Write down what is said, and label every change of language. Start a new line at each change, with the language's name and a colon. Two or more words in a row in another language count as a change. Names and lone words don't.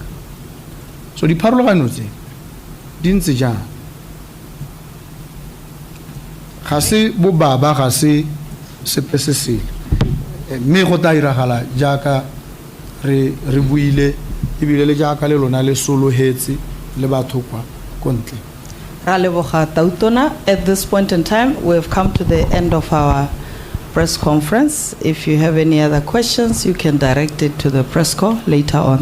Tswana: So di pharologano tse di ntse jang ga se bo baba ga se sepesesele mme go ta iragala jaaka re buile ibile le jaaka le lona le solohetse le batho kwa kontle.
English: At this point in time, we have come to the end of our press conference. If you have any other questions, you can direct it to the press call later on.